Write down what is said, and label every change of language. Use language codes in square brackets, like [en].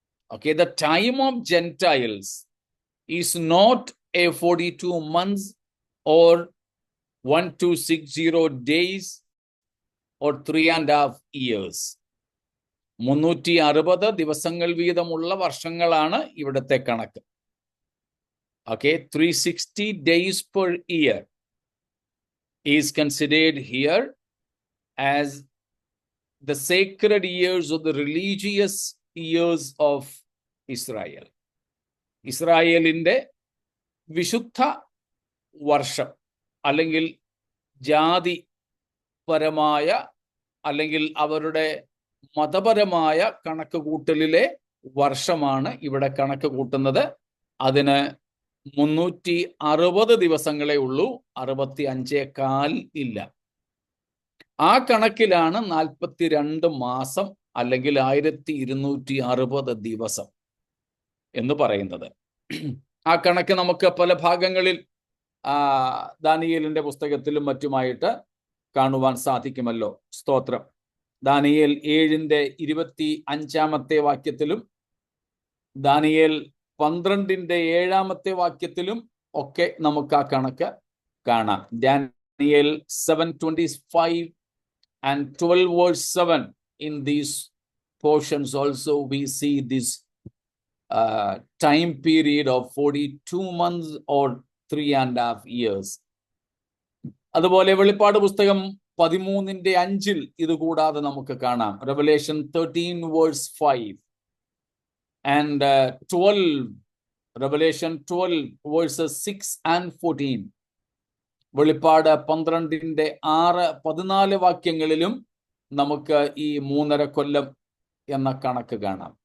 [en] Okay, the time of Gentiles is not a 42 months or 1260 days or 3.5 years. [ml] 360 ദിവസങ്ങൾ വീതമുള്ള വർഷങ്ങളാണ് ഇവിടുത്തെ കണക്ക്. [en] Okay, 360 days per year is considered here as the sacred years of the religious years of Israel. [ml] ഇസ്രായേലിന്റെ വിശുദ്ധ വർഷം അല്ലെങ്കിൽ ജാതിപരമായ അല്ലെങ്കിൽ അവരുടെ മതപരമായ കണക്ക് കൂട്ടലിലെ വർഷമാണ് ഇവിടെ കണക്ക് കൂട്ടുന്നത്. അതിന് 360 ദിവസങ്ങളേ ഉള്ളൂ, 65.25 ഇല്ല. ആ കണക്കിലാണ് 42 മാസം അല്ലെങ്കിൽ 1260 ദിവസം എന്ന് പറയുന്നത്. ആ കണക്ക് നമുക്ക് പല ഭാഗങ്ങളിൽ ദാനിയേലിന്റെ പുസ്തകത്തിലും മറ്റുമായിട്ട് കാണുവാൻ സാധിക്കുമല്ലോ. സ്തോത്രം. ദാനിയേൽ 7:25 വാക്യത്തിലും ദാനിയേൽ 12:7 വാക്യത്തിലും ഒക്കെ നമുക്ക് ആ കണക്ക് കാണാം. [en] Daniel 7:25 and 12 verse 7, in these portions also we see this time period of 42 months or 3.5 years. [ml] അതുപോലെ വെളിപ്പാട് പുസ്തകം 13:5 ഇത് കൂടാതെ നമുക്ക് കാണാം. [en] Revelation 13 verse 5 and 12, Revelation 12 verses 6 and 14. [ml] വെളിപ്പാട് 12:6-14 വാക്യങ്ങളിലും നമുക്ക് ഈ 3.5 കൊല്ലം എന്ന കണക്ക് കാണാം.